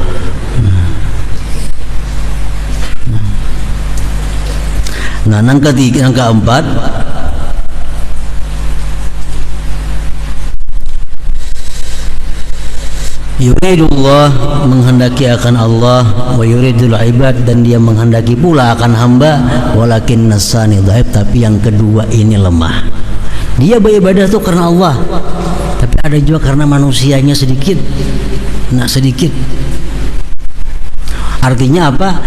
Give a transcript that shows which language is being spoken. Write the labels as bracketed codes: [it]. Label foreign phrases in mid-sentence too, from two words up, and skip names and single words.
[bjn] Nah nang ketiga, nang keempat, yuridullah, menghendaki akan Allah, [ar] ويريد العباد, [id] dan dia menghendaki pula akan hamba, [ar] ولكن نساني ضعيف, [id] tapi yang kedua ini lemah. Dia beribadah itu karena Allah, tapi ada juga karena manusianya sedikit. Nah sedikit artinya apa?